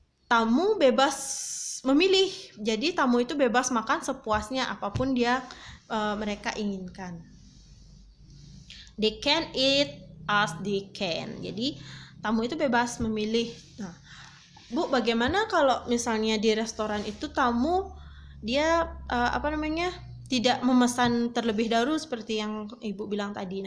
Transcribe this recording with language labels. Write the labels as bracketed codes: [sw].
[id] Tamu bebas memilih, jadi tamu itu bebas makan sepuasnya apapun mereka inginkan. [en] They can eat as they can. [id] Jadi tamu itu bebas memilih. Nah, Bu, bagaimana kalau misalnya di restoran itu tamu dia tidak memesan terlebih dahulu seperti yang Ibu bilang tadi.